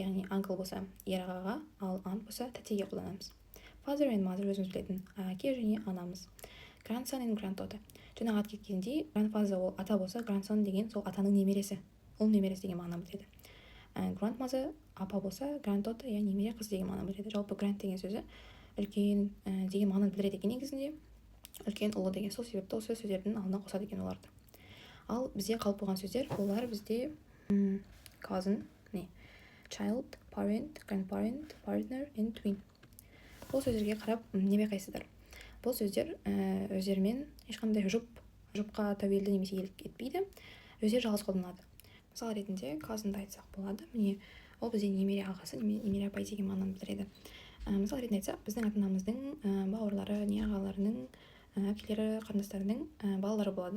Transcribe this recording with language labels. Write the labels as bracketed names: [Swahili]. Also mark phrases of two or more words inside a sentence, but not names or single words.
[Kazakh] Яғни uncle болса ер ағаға, ал aunt болса тәтеге қолданамыз. [English] Father and mother [Kazakh] өзіміз білетін әке және анамыз. [English] Grandson and granddaughter. [Kazakh] Жаңағы ат кеткендей, grandfather ол ата болса, grandson деген сол атаның немересі, ұл немересі деген мағынаны білдіреді. Grandmother апа болса, granddaughter яғни немере қыз деген мағынаны білдіреді. Жалпы grand деген сөзі үлкен деген мағынаны білдіреді екен негізінде. Үлкен, ұлы деген, сол себепті осы сөздердің алдына қосады екен оларды. Ал бізде қалып қойған сөздер, олар бізде [English] cousin, child, parent, grandparent, partner and twin. [Kazakh] Бұл сөздерге қарап не байқайсыздар? Бұл сөздер өздерімен ешқандай жұпқа тәуелді немесе иелік етпейді. Өздері жалғыз қолданады. Мысалы ретінде cousin'ды айтсақ болады. Міне, ол бізде немере ағасы, немере апай деген мағынаны білдіреді. Мысалы ретінде айтсақ, біздің ата-анамыздың бауырлары, не ағаларының, әпкелері, қарындастарының балалары болады.